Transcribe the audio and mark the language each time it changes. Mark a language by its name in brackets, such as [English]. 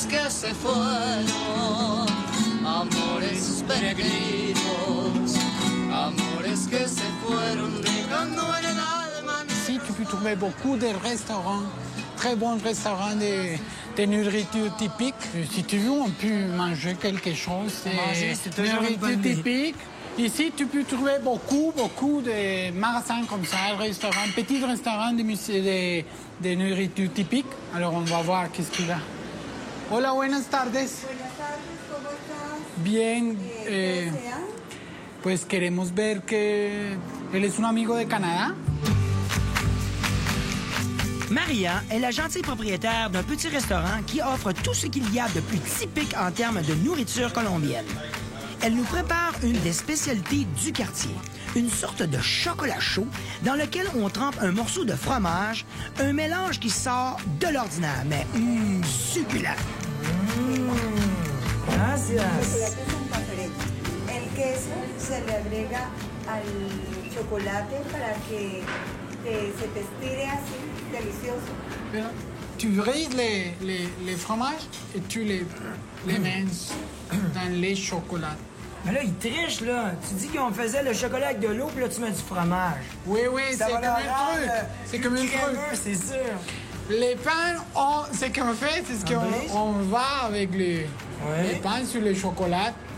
[Spanish] se fueron, amores peregrinos, amores que se fueron dejando en el alma. [French] Ici, tu peux trouver beaucoup de restaurants, très bons restaurants de nourriture typique. Si tu veux, on peut manger quelque chose. C'est toujours une bonne nourriture idée. typique. Ici, tu peux trouver beaucoup de magasins comme ça, restaurants, petits restaurants de nourriture typique. Alors, on va voir qu'est-ce qu'il y a. [Spanish] Hola, buenas tardes. Buenas tardes, ¿cómo estás? Bien. ¿Qué desean? Pues queremos ver que él es un amigo de Canadá. [French] Maria est la gentille propriétaire d'un petit restaurant qui offre tout ce qu'il y a de plus typique en termes de nourriture colombienne. Elle nous prépare une des spécialités du quartier, une sorte de chocolat chaud dans lequel on trempe un morceau de fromage, un mélange qui sort de l'ordinaire, mais succulent. [Spanish] Los chocolates son diferentes. El queso se le agrega al chocolate para que se te estire así, delicioso. [French] Tu brises les fromages et tu les mets dans les chocolats. Mais là, il triche, là. Tu dis qu'on faisait le chocolat avec de l'eau, puis là, tu mets du fromage. Oui, c'est comme un truc. C'est comme un truc. C'est sûr. Les pains, ce qu'on fait, c'est ce qu'on va avec les pains sur le chocolat.